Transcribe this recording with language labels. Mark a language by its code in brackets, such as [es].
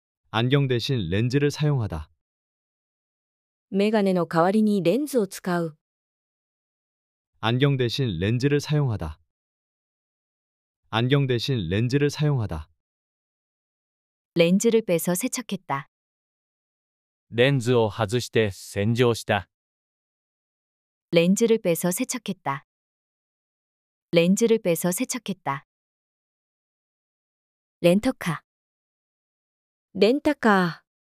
[ko] 안경 대신 렌즈를 사용하다. [ja] メガネの代わりにレンズを使う。 [ko] 안경 대신 렌즈를 사용하다. 안경 대신 렌즈를 사용하다. 렌즈를 빼서 세척했다. [ja] レンズを外して洗浄した。 [ko] 렌즈를 빼서 세척했다. 렌즈를 빼서 세척했다. 렌터카, [ja] レンタカ